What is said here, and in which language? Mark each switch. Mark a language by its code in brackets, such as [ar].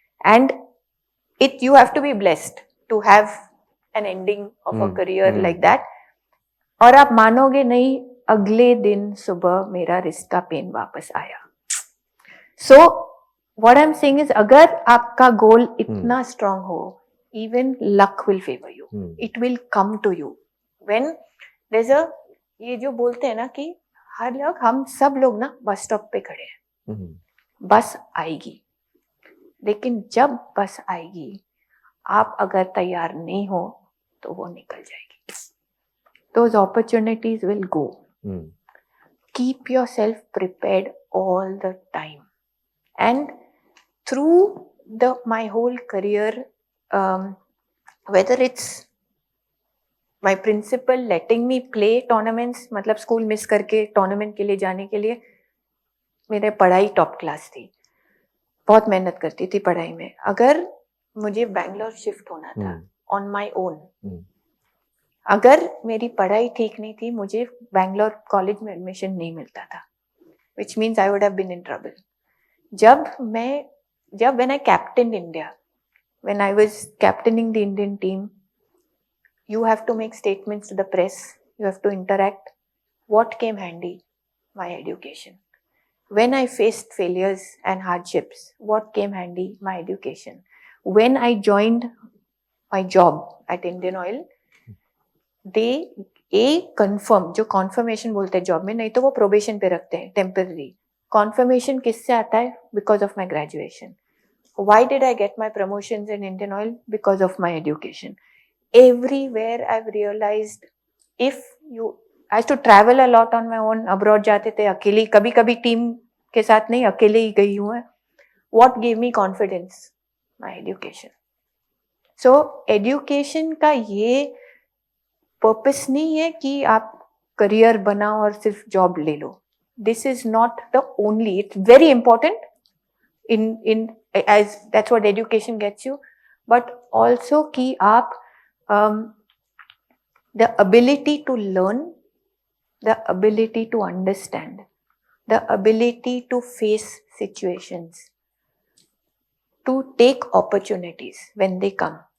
[en] And you have to be blessed to have an ending of a career like that. [hi] और आप मानोगे नहीं, अगले दिन सुबह मेरा रिस्ट का पेन वापस आया. [en] So what I'm saying is, [hi] अगर आपका गोल इतना स्ट्रांग हो, [en] even luck will favor you. It will come to you. When there's a, [hi] ये जो बोलते हैं ना कि हम सब लोग ना बस स्टॉप पे खड़े हैं, बस आएगी. लेकिन जब बस आएगी, आप अगर तैयार नहीं हो तो वो निकल जाएगी. [en] Those opportunities will go. Keep yourself prepared all the time. And through my whole career, whether it's my principal letting me play tournaments, [hi] मतलब स्कूल मिस करके टूर्नामेंट के लिए जाने के लिए, मेरे पढ़ाई टॉप क्लास थी, बहुत मेहनत करती थी पढ़ाई में. अगर मुझे बैंगलोर शिफ्ट होना था [en] on my own, [hi] अगर मेरी पढ़ाई ठीक नहीं थी, मुझे बैंगलोर कॉलेज में एडमिशन नहीं मिलता था, [en] which means I would have been in trouble. when I captained India, when I was captaining the Indian team, you have to make statements to the press, you have to interact. What came handy? My education. When I faced failures and hardships, what came handy? My education. When I joined my job at Indian Oil, they confirm, [hi] जो confirmation बोलते हैं job में, नहीं तो वो probation पे रखते हैं temporary. Confirmation किससे आता है? [en] Because of my graduation. Why did I get my promotions in Indian Oil? Because of my education. Everywhere I've realized, if you, I used to travel a lot on my own, abroad [hi] जाते थे अकेली, कभी कभी team के साथ नहीं, अकेले ही गई हूँ. [en] What gave me confidence? My education. [hi] So education का ये पर्पस नहीं है कि आप करियर बनाओ और सिर्फ जॉब ले लो. [en] This is not the only, it's very important in as that's what education gets you, but also [hi] कि आप [en] the ability to learn, the ability to understand, the ability to face situations, to take opportunities when they come.